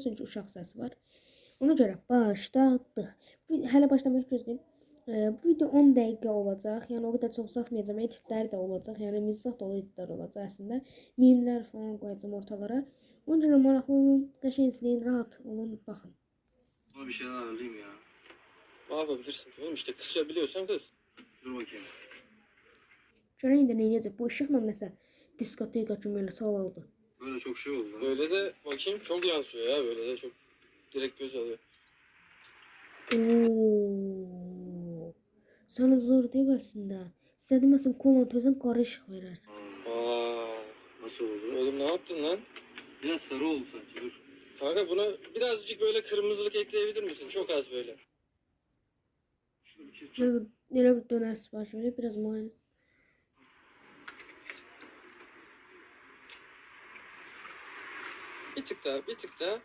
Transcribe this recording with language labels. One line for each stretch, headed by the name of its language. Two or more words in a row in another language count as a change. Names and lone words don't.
Azerbaijani: Çünki uşaq səsi var. Ona görə başladıq. Hələ başlamaq gözləyim. Bu video 10 dəqiqə olacaq. Yəni o qədər çox uzatmayacağam. Editlər də olacaq. Yəni mizah dolu editlər olacaq əslində. Mimlər falan qoyacağam ortalara. Onun üçün maraqlı olun, qəşəng izləyin, rahat olun, baxın.
Turkish: Ama bir şeyler ayarlayayım ya. Ne yapabilirsin oğlum, işte kısabiliyorsan kız. Dur bakayım.
Azerbaijani: Görən indi nə edəcək? Bu işıqla nəsə diskoteka kimi elə sal oldu.
Turkish: Böyle çok şey oldu. Böyle de bakayım çok yansıyor ya, böyle de çok direkt göz alıyor.
Azerbaijani: Oo. Sana zor deyil əslində. İstədim məsələn kolon tözən qara işıq verər. Aa,
Turkish: Nasıl oldu? oğlum ne yaptın lan? Biraz sarı oldu sanki, dur. Kanka buna birazcık böyle kırmızılık ekleyebilir misin? Çok az böyle. Şunu bir şey çek.
Azerbaijani: Elə bir dönər sipariş verib, biraz mayonez.
Turkish: Bir tık daha, bir tık daha.